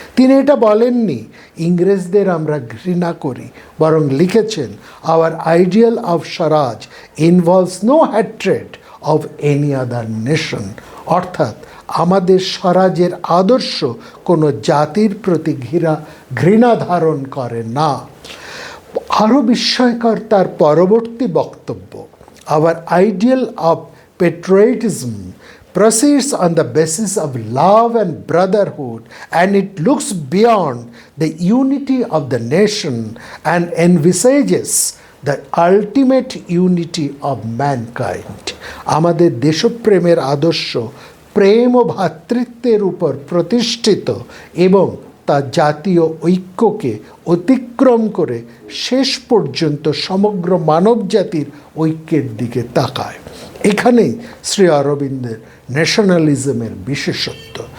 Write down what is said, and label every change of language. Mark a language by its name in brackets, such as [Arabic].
[Bangla] তিনি এটা বলেননি ইংরেজদের আমরা ঘৃণা করি, বরং লিখেছেন [English] Our ideal of swaraj involves no hatred of any other nation. [Bangla] অর্থাৎ আমাদের স্বরাজের আদর্শ কোনো জাতির প্রতি ঘৃণা ধারণ করে না। আরও বিস্ময়কর তার পরবর্তী বক্তব্য, [English] Our ideal of patriotism proceeds on the basis of love and brotherhood, and it looks beyond the unity of the nation and envisages the ultimate unity of mankind. [Bangla] আমাদের দেশপ্রেমের আদর্শ প্রেম ও ভ্রাতৃত্বের উপর প্রতিষ্ঠিত এবং তা জাতীয় ঐক্যকে অতিক্রম করে শেষ পর্যন্ত সমগ্র মানব জাতির ঐক্যের দিকে তাকায়। এখানেই শ্রী অরবিন্দের ন্যাশনালিজমের বিশেষত্ব।